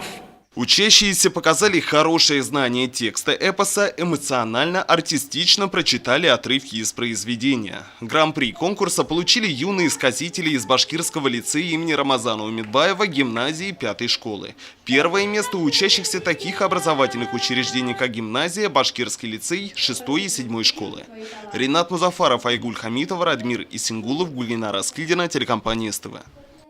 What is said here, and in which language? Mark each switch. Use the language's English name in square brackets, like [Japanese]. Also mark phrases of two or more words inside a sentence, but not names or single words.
[Russian] Учащиеся показали хорошее знание текста эпоса, эмоционально, артистично прочитали отрывки из произведения. Гран-при конкурса получили юные сказители из Башкирского лицея имени Рамазана Умытбаева гимназии 5-й школы. Первое место у учащихся таких образовательных учреждений, как гимназия, Башкирский лицей 6-й и 7-й школы. Ринат Музафаров, Айгуль Хамитова, Радмир Исингулов, Гульнара Скильдина, телекомпания СТВ.